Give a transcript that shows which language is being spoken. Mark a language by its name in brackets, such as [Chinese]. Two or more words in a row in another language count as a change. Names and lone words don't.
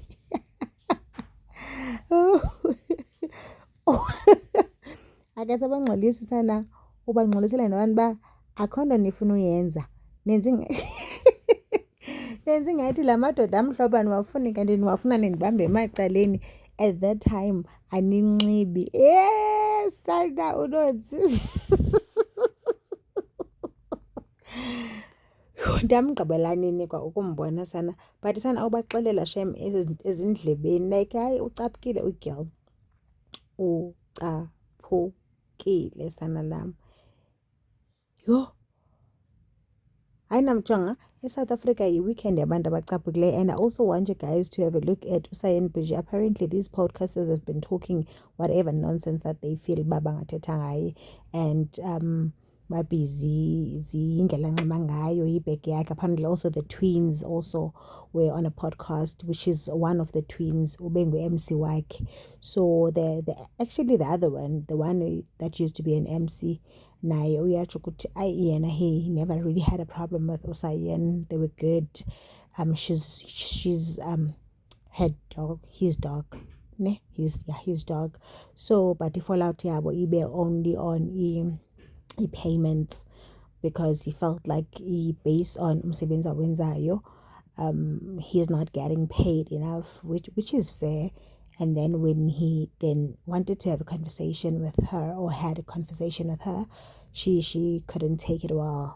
[Xhosa] Akasabangxolisi sana ubangxolisela nabantu ba akho nto nifuna uyenza nenzi ngathi la madoda amhlophe aniwafuni kanti niwafuna nindibambe emacaleni. [English] At that time [Xhosa] aninxibi sana uNonsie. Ndamgqibela nini kwa ukumbona sana but sana ubaxelela shem ezindlebeni like hayi ucaphukile ugirl ucaphukile sana lam. Yho hayi namjonga eSouth Africa yi-weekend yabantu abacaphukileyo. [English] And I also want you guys to have a look at Cyan. Apparently these podcasters have been talking whatever nonsense that they feel [Xhosa] babangathetha ngaye [English] and [Xhosa] babhizi indlela anxiba ngayo ibhegi yakhe. [English] Apparently also the twins also were on a podcast, which is one of the twins [Xhosa] ube ngu-MC wakhe. [English] So actually the other one, the one that used to be an MC, [Xhosa] naye uyatsho ukuthi yena [English] he never really had a problem with Cyan. They were good. She's her dog, his dog. Ne? His dog. So but [Xhosa] i-fallout yabo ibe [English] only on payments because he felt like based on [Xhosa] umsebenzi awenzayo [English] he's not getting paid enough, which is fair. And then when he then wanted to have a conversation with her or had a conversation with her, she couldn't take it well.